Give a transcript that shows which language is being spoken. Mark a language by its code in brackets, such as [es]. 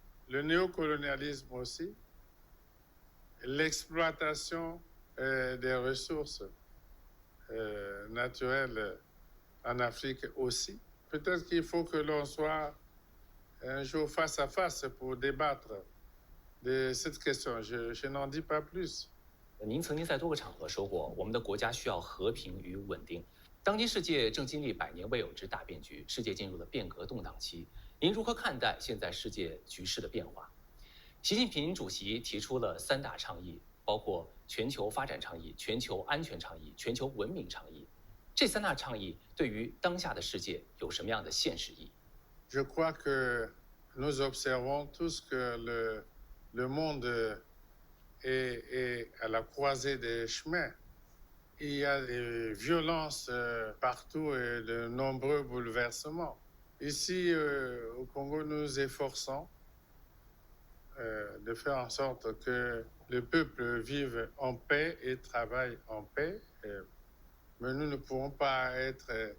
[fr] Le néocolonialisme aussi. L'exploitation des ressources naturelles en Afrique aussi. Peut-être qu'il faut que l'on soit un jour face à face pour débattre de cette question. Je n'en dis pas plus. [zh] 您曾经在多个场合说过，我们的国家需要和平与稳定。当今世界正经历100年未有之大变局，世界进入了变革动荡期。您如何看待现在世界局势的变化？习近平主席提出了3大倡议，包括全球发展倡议、全球安全倡议、全球文明倡议。这3大倡议对于当下的世界有什么样的现实意义？ [fr] Je crois que nous observons tous que le monde est à la croisée des chemins. Il y a des violences partout et de nombreux bouleversements. Ici, au Congo, nous nous efforçons de faire en sorte que le peuple vive en paix et travaille en paix. Mais nous ne pourrons pas être